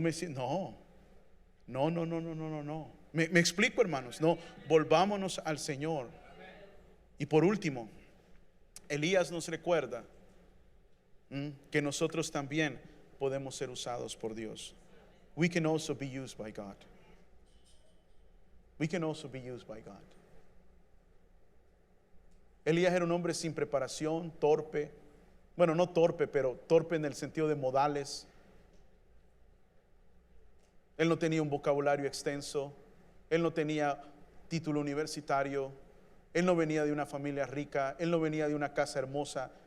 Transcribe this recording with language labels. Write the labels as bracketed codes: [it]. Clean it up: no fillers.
[es] Me explico, hermanos. No, volvámonos al Señor. Y por último, Elías nos recuerda que nosotros también podemos ser usados por Dios. [en] We can also be used by God. We can also be used by God. [es] Elías era un hombre sin preparación, torpe. Bueno, no torpe, pero torpe en el sentido de modales. Él no tenía un vocabulario extenso. Él no tenía título universitario. Él no venía de una familia rica. Él no venía de una casa hermosa.